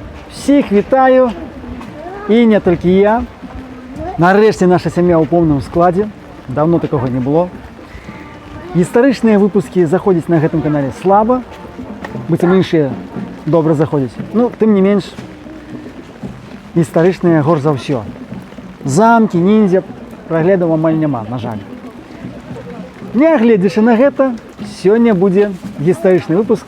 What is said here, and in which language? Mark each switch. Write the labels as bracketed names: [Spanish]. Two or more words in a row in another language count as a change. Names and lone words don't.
[Ukrainian] Всіх вітаю, і не тільки я. Нарешті наша сім'я у повному складі. Давно такого не було. Історичні випуски заходять [Belarusian] на гэтым каналі слаба. Быццам іншыя добра заходять. Ну, [Ukrainian] тим не менш, [Belarusian] історичныя горш за ўсё. Замкі, ніндзя, праглядаў амаль няма, на жаль. Нягледзячы на гэта, сёння будзе гістарычны выпуск.